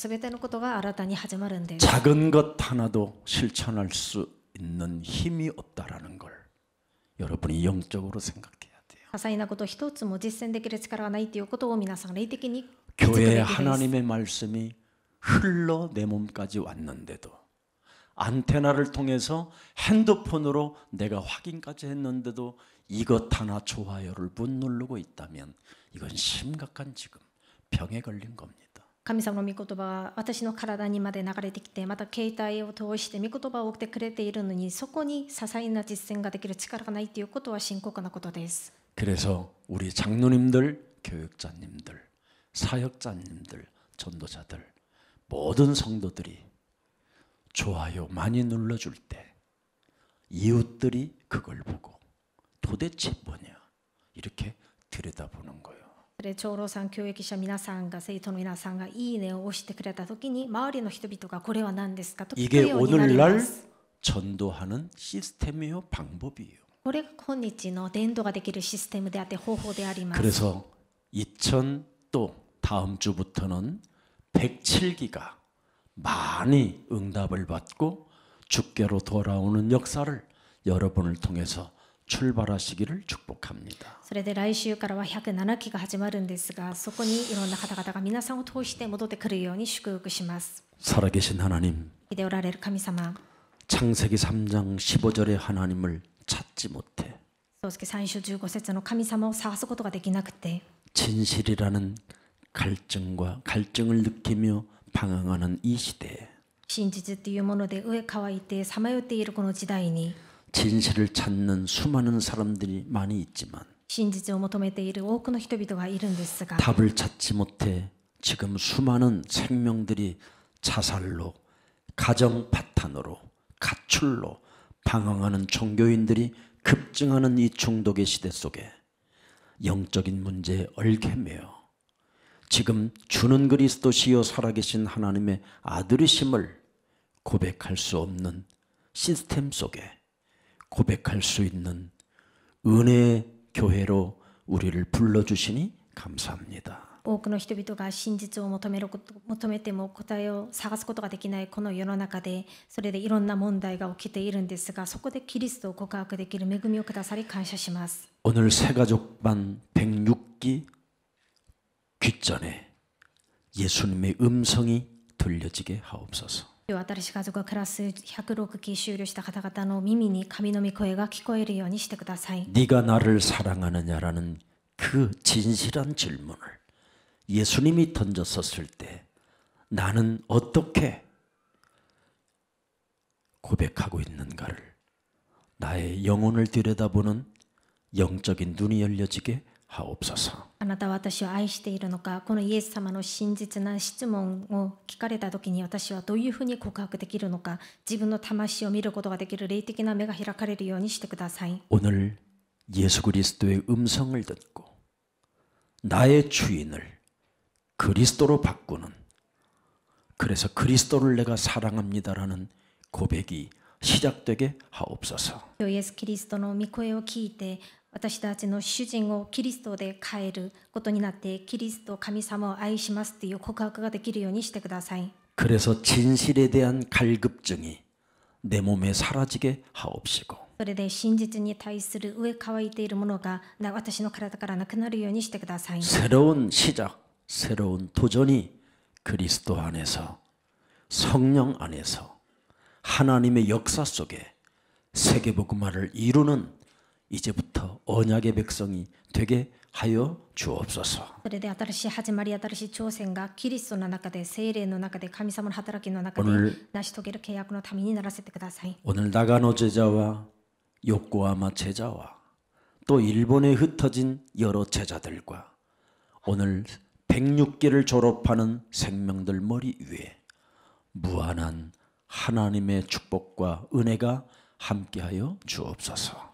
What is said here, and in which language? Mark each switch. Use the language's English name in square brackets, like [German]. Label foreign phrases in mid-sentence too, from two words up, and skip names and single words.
[Korean] 작은 것 하나도 실천할 수 있는 힘이 없다라는 걸 여러분이 영적으로 생각해야 돼요. [Japanese] 些細なこと一つも実践できる力がないということを皆さん霊的に [Korean] 교회에 [Japanese] 気づくべきです。 [Korean] 하나님의 말씀이 흘러 내 몸까지 왔는데도 안테나를 통해서 핸드폰으로 내가 확인까지 했는데도 이것 하나 좋아요를 못 누르고 있다면 이건 심각한 지금 병에 걸린 겁니다. [Japanese] 神様の御言葉は私の体にまで流れてきて、また携帯を通して御言葉を送ってくれているのに、そこに些細な実践ができる力がないということは深刻なことです。 [Korean] 그래서 우리 장로님들, 교육자님들, 사역자님들, 전도자들 모든 성도들이 좋아요 많이 눌러줄 때 이웃들이 그걸 보고 도대체 뭐냐 이렇게 들여다보는 거예요. [Japanese] で長老さん、教育者皆さんが、生徒の皆さんがいいねを押してくれたときに、周りの人々がこれは何ですかと聞く [Korean] 이게 [Japanese] ようになりま [Korean] 오늘날 [Japanese] す。 [Korean] 전도하는 시스템이요 방법이에요. [Japanese] これが今日の伝道ができるシステムであって方法であります。 [Korean] 그래서 2000 또 다음 주부터는 107기가 많이 응답을 받고 주께로 돌아오는 역사를 여러분을 통해서 출발하시기를 축복합니다. [Japanese] それで来週からは107期が始まるんですが、そこにいろんな方々が皆さんを通して戻ってくるように祝福します。 [Korean] 살아계신 하나님, [Japanese] 生きておられる神様、 [Korean] 창세기 3장 15절의 하나님을 찾지 못해 [Japanese] 創世記3章15節の神様を探すことができなくて、 [Korean] 진실이라는 갈증을 느끼며 방황하는 이 시대에 [Japanese] 真実っていうもので上乾いてさまよっているこの時代に、 [Korean] 진실을 찾는 수많은 사람들이 많이 있지만 [Japanese] 真実を求めている多くの人々がいるんですが、 [Korean] 답을 찾지 못해 지금 수많은 생명들이 자살로 가정 파탄으로 가출로 방황하는 종교인들이 급증하는 이 중독의 시대 속에 영적인 문제에 얽매여 지금 주는 그리스도시요 살아계신 하나님의 아들이심을 고백할 수 없는 시스템 속에 고백할 수 있는 은혜의 교회로 우리를 불러주시니 감사합니다. [Japanese] 多くの人々が真実を求めても答えを探すことができないこの世の中で、それでいろんな問題が起きているんですが、そこでキリストを告白できる恵みをくださり感謝します。 [Korean] 오늘 새가족반 106기 귓전에 예수님의 음성이 들려지게 하옵소서. [Japanese] 今日新しい家族クラス106期終了した方々の耳に神の御声が聞こえるようにしてください。 [Korean] 네가 나를 사랑하느냐라는 그 진실한 질문을 예수님이 던졌었을 때 나는 어떻게 고백하고 있는가를 나의 영혼을 들여다보는 영적인 눈이 열려지게 하옵소서. [Japanese] あなたは私を愛しているのか、このイエス様の真実な質問を聞かれたときに私はどういうふうに告白できるのか、自分の魂を見ることができる霊的な目が開かれるようにしてください。 [Korean] 오늘 예수 그리스도의 음성을 듣고 나의 주인을 그리스도로 바꾸는, 그래서 그리스도를 내가 사랑합니다라는 고백이 시작되게 하옵소서. [Japanese] 今日イエス・キリストの御声を聞いて、私たちの主人をキリストで変えることになって、キリスト神様を愛しますという告白ができるようにしてください。 [Korean] 그래서 진실에 대한 갈급증이 내 몸에 사라지게 하옵시고 [Japanese] それで真実に対する上乾いているものが私の体からなくなるようにしてください。 [Korean] 새로운 시작, 새로운 도전이 그리스도 안에서 성령 안에서 하나님의 역사 속에 세계복음화를 이루는 이제부터 언약의 백성이 되게 하여 주옵소서. [Japanese] それで新しい始まり、新しい挑戦がキリストの中で、聖霊の中で、神様の働きの中で [Korean] 오늘 [Japanese] 成し遂げる契約のためにならせてください。 [Korean] 오늘 나가노 제자와 요코하마 제자와 또 일본에 흩어진 여러 제자들과 오늘 106기를 졸업하는 생명들 머리 위에 무한한 하나님의 축복과 은혜가 함께하여 주옵소서.